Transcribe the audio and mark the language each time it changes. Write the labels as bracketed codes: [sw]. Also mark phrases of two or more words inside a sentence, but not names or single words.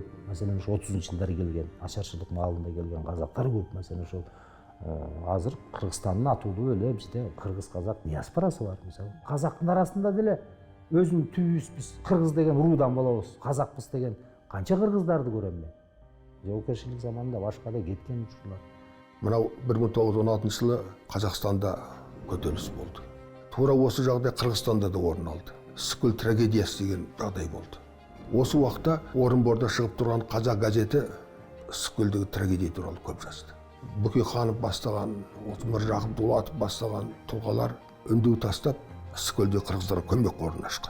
[ky] Маселен ошо 30-жылдары келген, ачарчылык маалында келген казактар көп. Маселен ошол азыр Кыргызстандын атуулуу эле бизде кыргыз-казак диаспорасы бар. Мисалы, казактын арасында деле өзүнүн түбүбүз биз кыргыз деген руудан болобуз, казакпыз деген канча кыргыздарды көрөм мен. Жоокерчилик заманында башка да кеткен учурлар. [kk] Мынау 1916 жылы Қазақстанда көтеріліс болды. Тура осы жағдай Қырғызстанда да орын алды. Скөл трагедиясы деген жағдай болды. Осы уақытта Орынборда шығып тұрған қазақ газеті Скөлдегі трагедия туралы көп жазды. Бөкейханов бастаған, Міржақып Дулатов бастаған тұлғалар үндеу тастап Скөлде қырғыздарға көмек қорын ашқан.